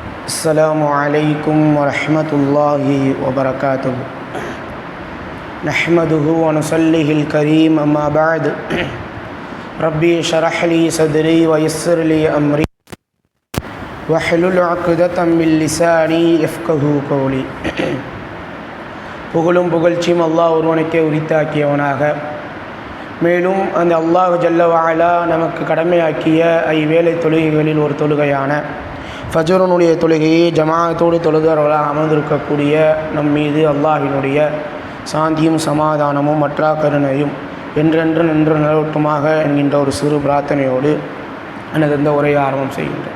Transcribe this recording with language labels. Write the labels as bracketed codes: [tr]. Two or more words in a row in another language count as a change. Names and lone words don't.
[ar] السلام عليكم ورحمة الله وبركاته. نحمده ونصليه الكريم أما بعد. ربي اشرح لي صدري ويسر لي أمري واحلل عقدة من لساني يفقهوا قولي. [ta] புகழும் புகழ்ச்சியும் அல்லாஹ் ஒருவனுக்கே உரித்தாக்கியவனாக, மேலும் அந்த [ar] الله جل وعلا [ta] நமக்கு கடமையாக்கிய ஐவேளை தொழுகைகளில் ஒரு தொழுகையான ஃபஜ்ருனுடைய தொழுகையை ஜமாஅத்தோடு தொழுதவர்களாக அமர்ந்திருக்கக்கூடிய நம் மீது அல்லாஹினுடைய சாந்தியும் சமாதானமும் மற்றா கருணையும் என்றென்று நின்று நிலவட்டுமாக என்கின்ற ஒரு சிறு பிரார்த்தனையோடு எனது இந்த உரையை ஆரம்பம் செய்கின்றேன்.